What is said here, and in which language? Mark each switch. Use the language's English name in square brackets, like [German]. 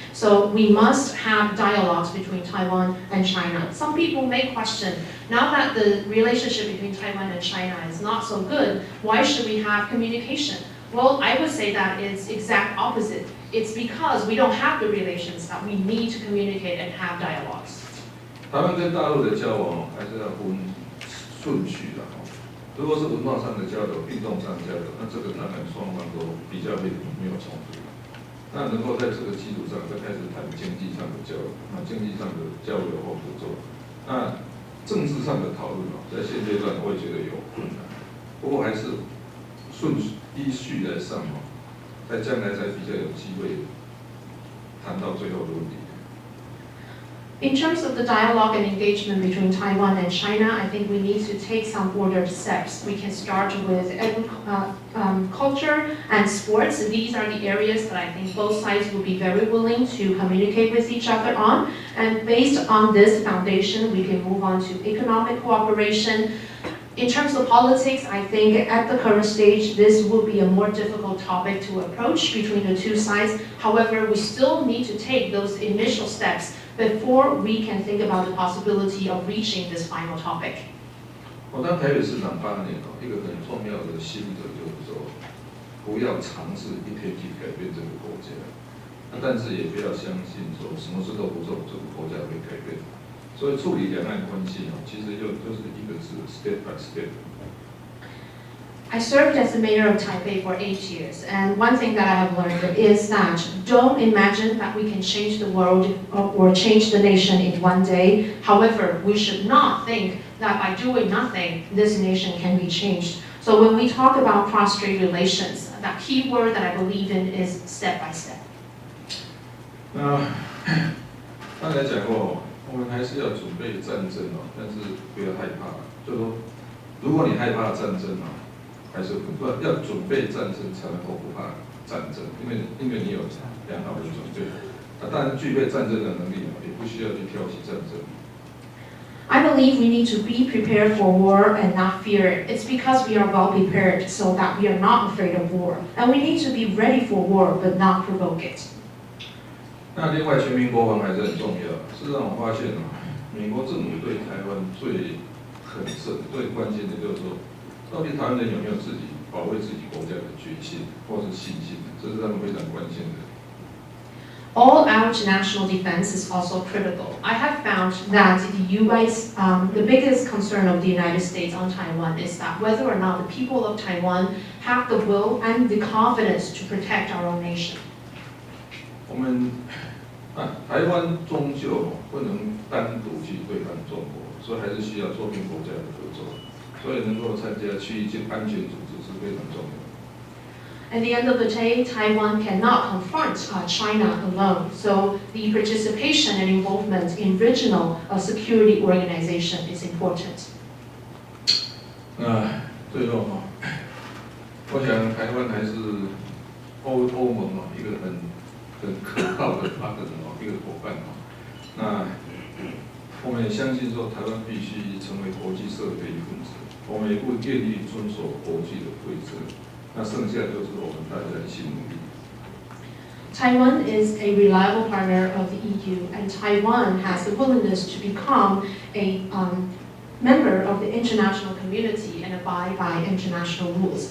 [English] So we must have dialogues between Taiwan and China. Some people may question, now that the relationship between Taiwan and China is not so good, why should we have communication? Well, I would say that it's exact opposite. It's because we don't have the relations that we need to communicate and have dialogues. [Chinese] 台湾跟大陆的交往还是要分顺序的如果是文化上的交流、运动上的交流，那这个当然双方都比较没有冲突。那能够在这个基础上再开始谈经济上的交流，经济上的交流或合作。那政治上的讨论在现阶段我也觉得有困难，不过还是依序来上在将来才比较有机会谈到最后的问题。 [English] In terms of the dialogue and engagement between Taiwan and China, I think we need to take some ordered steps. We can start with culture and sports. These are the areas that I think both sides will be very willing to communicate with each other on. And based on this foundation, we can move on to economic cooperation. In terms of politics, I think at the current stage, this will be a more difficult topic to approach between the two sides. However, we still need to take those initial steps before we can think about the possibility of reaching this final topic. [Chinese] 我当台北市长8年一个很重要的心得就是说，不要尝试一天去改变这个国家，但是也不要相信说什么事都不做，这个国家会改变。所以处理两岸关系其实就是一个字 [English] step by step。 I served as the mayor of Taipei for 8 years, and one thing that I have learned is that don't imagine that we can change the world or change the nation in one day. However, we should not think that by doing nothing, this nation can be changed. So when we talk about cross-strait relations, that key word that I believe in is step by step. [Chinese] 刚才讲过，我们还是要准备战争但是不要害怕，就是说，如果你害怕战争还是不要准备战争才能够不怕战争，因为你有良好的准备。当然具备战争的能力也不需要去挑起战争。 [English] I believe we need to be prepared for war and not fear it. It's because we are well prepared so that we are not afraid of war. And we need to be ready for war but not provoke it. [Chinese] 那另外全民国防还是很重要。事实上我发现美国政府对台湾最关心的就是说，到底台湾人有没有自己保卫自己国家的决心或是信心，这是他们非常关心的。 [English] All-out national defense is also critical. I have found that the biggest concern of the United States on Taiwan is that whether or not the people of Taiwan have the will and the confidence to protect our own nation. [Chinese] 我们台湾终究不能单独去对抗中国，所以还是需要周边国家的合作。所以能够参加区域性安全组织是非常重要的。 [English] At the end of the day, Taiwan cannot confront China alone. So the participation and involvement in regional security organization is important. [Chinese] 最后我想台湾还是欧盟一个很可靠的partner一个伙伴那我们也相信说台湾必须成为国际社会的一份子，我们也不愿意遵守国际的规则。那剩下就是我们大家一起努力。 [English] Taiwan is a reliable partner of the EU, and Taiwan has the willingness to become a member of the international community and abide by international rules.